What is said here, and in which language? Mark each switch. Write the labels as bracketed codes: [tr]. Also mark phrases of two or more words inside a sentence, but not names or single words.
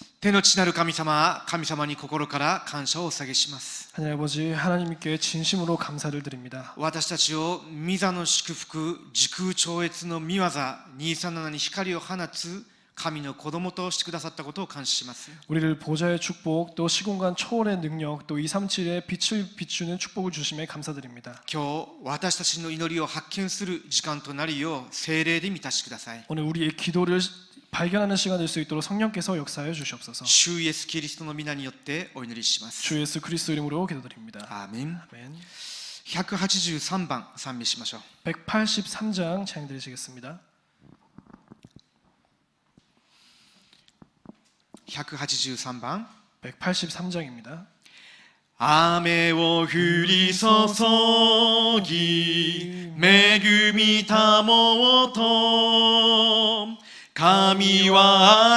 [ja] 天の地なる神様、神様に心から感謝をお捧げします。 [ko] 하늘 아버지 하나님께 진심으로 감사를 드립니다. [ja] 私たちを御座の祝福、時空超越の御業237に光を放つ神の子供としてくださったことを感謝します。 [ko] 우리를 보좌의 축복, 또 시공간 초월의 능력, 또 237의 빛을 비추는 축복을 주심에 감사드립니다. [ja] 今日私たちの祈りを発見する時間となるよう聖霊で満たしてください。 [ko] 오늘 우리의 기도를 발견하는 시간 될 수 있도록 성령께서 역사해 주시옵소서. [ja] 主イエスキリストの皆によってお祈りします。 [ko] 주 예수 그리스도 이름으로 기도드립니다. [ja] アーメン。 [ko] 아멘. [ja] 183番賛美しましょう。 [ko] 183장 찬양 드리시겠습니다. [ja] 183 番 [ko] 183장입니다. [ja] 雨を降り注ぎ恵みたもうと神は